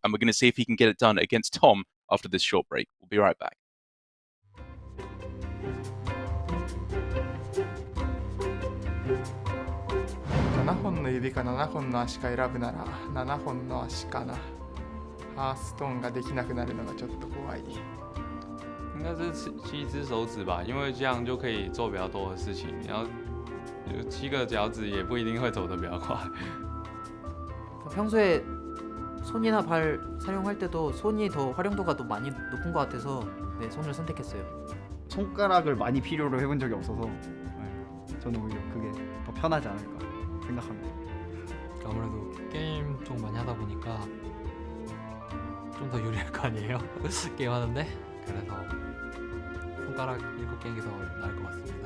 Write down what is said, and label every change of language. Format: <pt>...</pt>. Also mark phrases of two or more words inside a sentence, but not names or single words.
<en>And we're going to see if he can get it done against Tom after this short break. We'll be right back.</en> <ja>7 本の指か7本の足か選ぶなら7本の足かな。ハーストーンができなくなるのがちょっと怖い。</ja> <zh>应该是7只手指吧，因为这样就可以做比较多的事情。你要有7个脚趾也不一定会走得比较快。</zh> <ko>평소에 손이나 발 사용할 때도 손이 더 활용도가 더 많이 높은 것 같아서 네, 손을 선택했어요. 손가락을 많이 필요로 해본 적이 없어서 저는 오히려 그게 더 편하지 않을까 생각합니다. 아무래도 게임 좀 많이 하다 보니까 좀 더 유리할 거 아니에요? 게임 하는데 그래서 손가락 7개는 더 나을 것 같습니다.</ko>